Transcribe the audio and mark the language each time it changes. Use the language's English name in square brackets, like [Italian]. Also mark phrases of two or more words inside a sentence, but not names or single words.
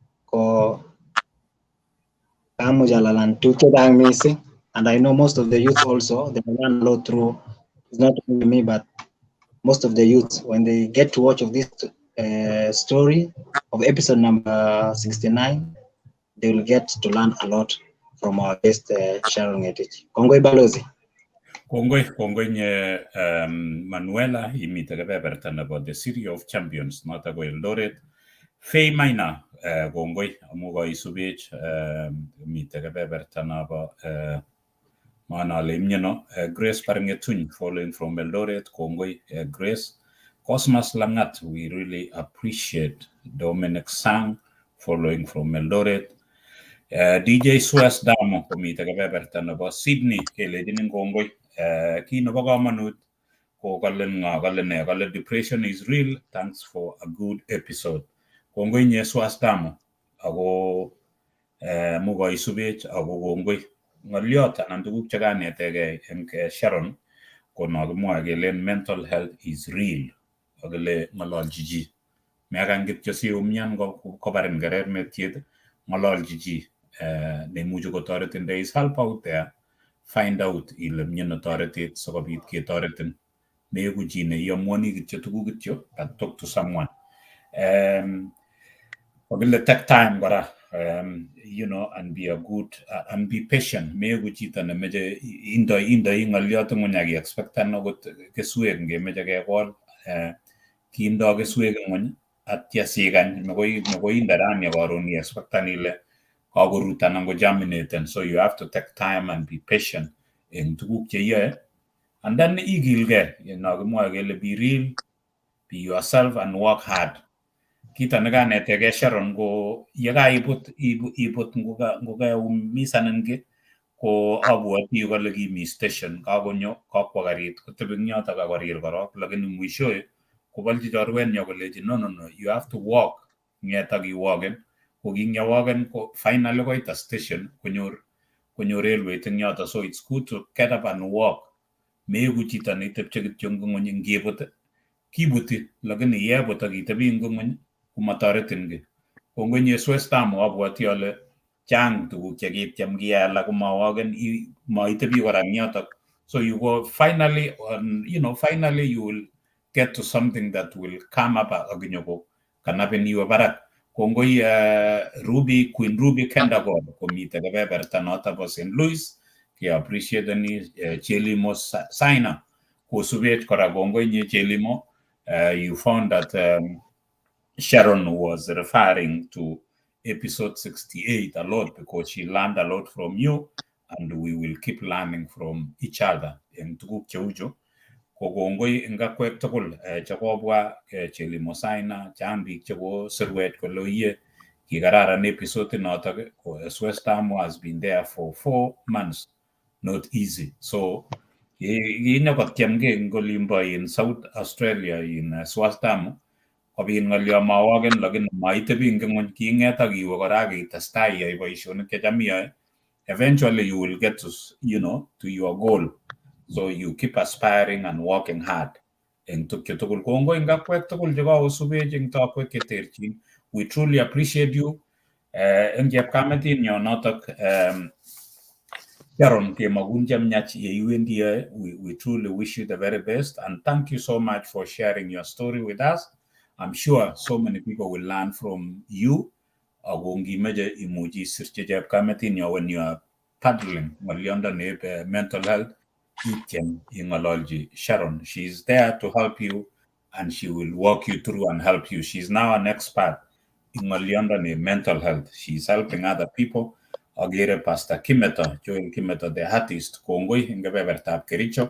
[English] And I know most of the youth also, they learn a lot through, it's not only me, but most of the youth, when they get to watch of this story of episode number 69, they will get to learn a lot from our guest Sharon Ngetich. [Kalenjin] Kongoi balozi. Kongoi nye Manuela imite kebeberta nebo the City of Champions nota ko Eldoret. Fei Maina kongoi amu koisubech mite kebeberta nebo maana imnyeno Grace Paringetuny [English] following from Eldoret. [Kalenjin] Kongoi Grace. Cosmas Langat, [English] we really appreciate. Dominic Sang following from Eldoret. [Kalenjin] DJ Suez Damo komite kebeberta nebo Sydney keledinin kongoi. Ki nebo kamanut ko kale [English] depression is real. Thanks for a good episode. [Kalenjin] Kongoi nye Suez Damo ako mugo isubech ako kongoi ngoliot anan tuguk chekanetege en Sharon ko nakimwa kele [English] mental health is real [Kalenjin] akele ngololji ji mekan kityo si umian ko barin kerer metiet ng'ololji chi neimuchi kotoretin. [English] There is help out there. Find out [Kalenjin] ile miono toretet sikobit ketoretin. Meku chi neiamuani kityo tuguk kityo, [English] but talk to someone. Wakile take time kora, and be a good, and be patient. [Kalenjin] Meku chito nemeche indoi ng'olyot ng'uny ak expectan akot keswek ngemeche kekol. Kindo keswek ng'uny atya sikany, makoi inde rani karon i-expectan ile kakorut anan ko germinaten. [English] So you have to take time and be patient [Kalenjin] eng tuguk cheiyoe. [English] And then [Kalenjin] igilgei, kimwoe kele [English] be real, be yourself and work hard. [Kalenjin] Kita nekanetege Sharon ko yekaibut ngokaumisanin ki ko abwoti kole kimi station kakonyo kakwo karit kotebi eng yotok akorir korok, lakini mwishoe kobolchi chorwenyo kolechi no, [English] you have to walk. [Kalenjin] Ng'et iwalken. Ko kingyawaken ko finally koita station konyor railway eng yotok. [English] So it's good to get up and walk. [Kalenjin] Meku chito neitepche kityo eng ng'uny ngebut kibuti, lakini yebut ak itebi eng ng'uny komatoretin ki. Ko ngwenye swestamu abwoti ale chang tuguk chekityem kiyai alak komawaken, maitebi kora eng yotok. [English] So you go finally you will get to something that will come up [Kalenjin] akinyoko kanapin iwe barak. Kongoi Queen Ruby Kendagod komite kebeberta noto bo St. Louis. Ki appreciate ni Chelimo Saina kosubet kora. Kongoi nye Chelimo. [English] You found that Sharon was referring to episode 68 a lot because she learned a lot from you, and we will keep learning from each other in [Kalenjin] tuguk cheucho. Kongoi eng akwek tugul chekobwa Chelimo Saina, chang biik cheko sirwet kole oye kikararan episode notok. [English] Swestamu has been there for 4 months. Not easy. [Kalenjin] So kinyokotiemge eng olimbo in South Australia in Swestamu kobit ng'olyo mawaken, lakini maitebi eng ng'uny, king'et ak iwe kora akitestai iyai boisionik checham iyoe. [English] Eventually you will get to your goal. So you keep aspiring and working hard [Kalenjin] eng tukyo tugul. Kongoi eng akwek tugul chekakosubech eng tokwek cheterchin. [English] We truly appreciate you. [Kalenjin] Eng chepkametinyo notok Sharon kemakun chemyach yeiwendi yoe. [English] We truly wish you the very best, and thank you so much for sharing your story with us. I'm sure so many people will learn from you. [Kalenjin] Ako ngimeche imuchi isirchi chepkametinyo [English] when you are paddling [Kalenjin] ng'olyondo neibe [English] mental health, [Kalenjin] ityem ing'ololji Sharon. [English] She's there to help you, and she will walk you through and help you. She's now an expert in [Kalenjin] ng'olyondo neibe [English] mental health. She's helping other people. Agere Pastor Kimeto, Joel Kimeto, the artist, [Kalenjin] kongoi eng kebebertab Kericho.